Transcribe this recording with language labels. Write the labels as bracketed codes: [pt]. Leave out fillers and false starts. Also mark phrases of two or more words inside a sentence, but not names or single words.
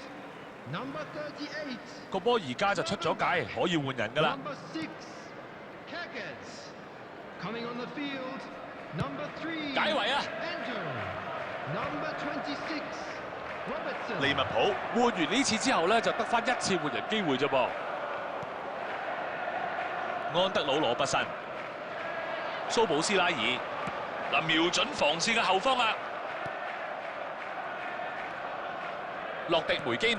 [en] Number 38. [yue] 個波而家就出咗界，可以換人㗎啦。 [en] Number 6. Kakas. Coming on the field. Number 3. [yue] 解圍啊！ [en] Enter. Number 26. Robertson. [yue] 利物浦換完呢次之後咧，就得翻1次換人機會啫噃。安德魯羅拔臣、蘇保斯拉爾嗱，瞄準防線嘅後方啊！洛迪梅基尼、